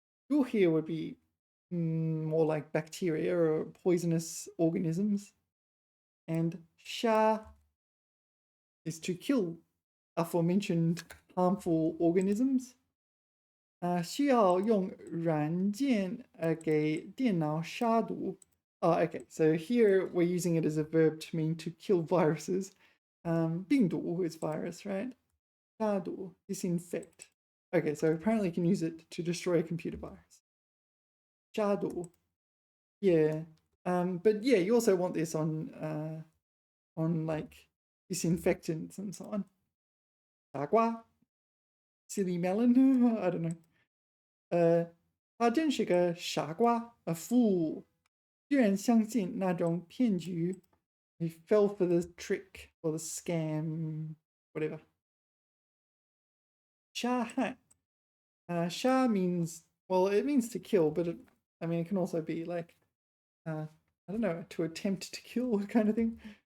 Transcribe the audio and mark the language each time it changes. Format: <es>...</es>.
<en>毒 here would be more like bacteria or poisonous organisms. And 杀 is to kill aforementioned harmful organisms.</en> <zh>需要用软件给电脑杀毒.</zh> <en>Oh, okay, so here we're using it as a verb to mean to kill viruses. 病毒 is virus, right? 杀毒, disinfect. Okay, so apparently you can use it to destroy a computer virus.</en> <zh>杀毒.Yeah.</zh> <en>But yeah, you also want this on like disinfectants and so on. 傻瓜.Silly melon. I don't know.</en> <zh>他真是个傻瓜</zh> <en>a fool.</en> <zh>居然相信那种骗局.</zh> <en>He fell for the trick or the scam, whatever.</en> <zh>杀害.</zh> <en>Sha means, well, it means to kill, but it can also be like, I don't know, to attempt to kill kind of thing.</en>